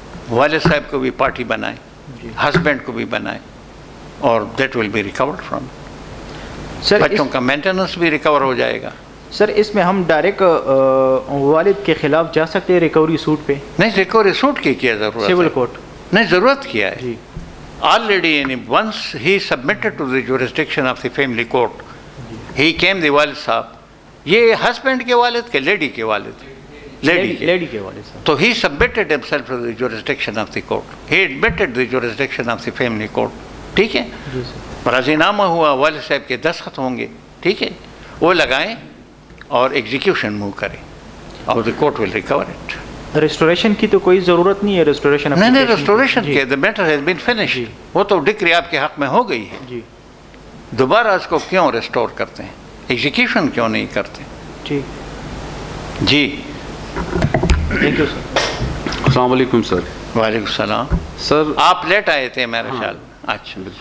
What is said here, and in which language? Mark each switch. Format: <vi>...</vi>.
<ur>والد صاحب کو بھی پارٹی بنائیں، ہسبینڈ کو بھی بنائیں، اور</ur> <en>That will be record from.</en> <ur>سر بچوں کا مینٹیننس بھی ریکور ہو جائے گا. سر اس میں ہم ڈائریکٹ والد کے خلاف جا سکتے ہیں ریکوری سوٹ پہ؟ نہیں، ریکوری سوٹ کی کیا ضرورت؟ سول کورٹ نہیں ضرورت کیا ہے. جی</ur> <en>already once he submitted to the jurisdiction of the family court, he came the</en> <ur>والد صاحب، یہ ہسبینڈ کے والد کے لیڈی کے والد، لیڈی کے والد صاحب.</ur> <en>تو he submitted himself to the jurisdiction of the court, he admitted the jurisdiction of the family court.</en> <ur>ٹھیک ہے، جی سر. راضی نامہ ہوا، والد صاحب کے دستخط ہوں گے، ٹھیک ہے، وہ لگائیں اور ایگزیکیوشن موو کریں اور</ur> <en>the court will recover it.</en> <ur>Restoration کی تو کوئی ضرورت نہیں ہے، ریسٹوریشن نہیں ریسٹوریشن کے</ur> <en>the matter has been finished.</en> <ur>وہ تو ڈگری آپ کے حق میں ہو گئی ہے. جی دوبارہ اس کو کیوں ریسٹور کرتے ہیں؟ ایگزیکیوشن کیوں نہیں کرتے؟ ٹھیک، جی تھینک یو سر. السلام علیکم سر. وعلیکم السلام. سر آپ لیٹ آئے تھے میرے خیال. اچھا</ur>